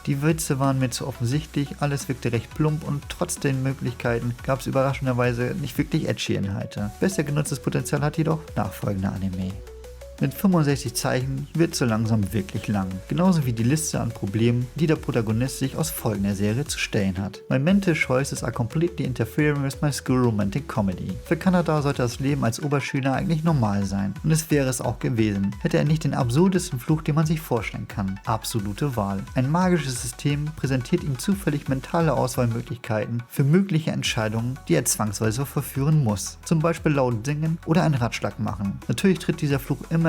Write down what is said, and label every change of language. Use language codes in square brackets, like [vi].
[de] Die Witze waren mir zu offensichtlich, alles wirkte recht plump und trotz den Möglichkeiten gab es überraschenderweise nicht wirklich edgy Inhalte. Besser genutztes Potenzial hat jedoch nachfolgender Anime. Mit 65 Zeichen wird so langsam wirklich lang, genauso wie die Liste an Problemen, die der Protagonist sich aus folgender Serie zu stellen hat. [en] My mental choices are completely interfering with my school romantic comedy. [de] Für Kanada sollte das Leben als Oberschüler eigentlich normal sein und es wäre es auch gewesen, hätte er nicht den absurdesten Fluch, den man sich vorstellen kann. Absolute Wahl. Ein magisches System präsentiert ihm zufällig mentale Auswahlmöglichkeiten für mögliche Entscheidungen, die er zwangsweise verführen muss. Zum Beispiel laut singen oder einen Ratschlag machen. Natürlich tritt dieser Fluch immer